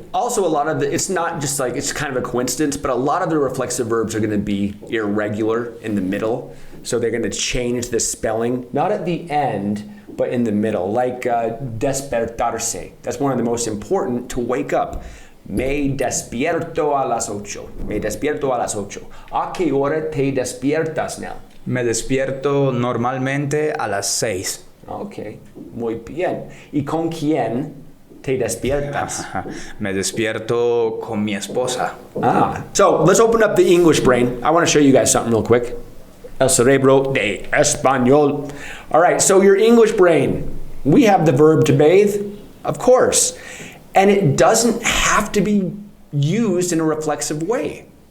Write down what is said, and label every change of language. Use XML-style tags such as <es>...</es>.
<en>also a lot of it's not just like it's kind of a coincidence, but a lot of the reflexive verbs are going to be irregular in the middle. So they're going to change the spelling, not at the end, but in the middle, like despertarse. That's one of the most important, to wake up.</en> <es>Me despierto a las 8. Me despierto a las 8. ¿A qué hora te despiertas, Nel? Me despierto normalmente a las 6. Ok, muy bien. ¿Y con quién te despiertas? Me despierto con mi esposa.</es> <en>So let's open up the English brain. I want to show you guys something real quick.</en> <es>El cerebro de español.</es> <en>All right, so your English brain. We have the verb to bathe, of course. And it doesn't have to be used in a reflexive way.</en>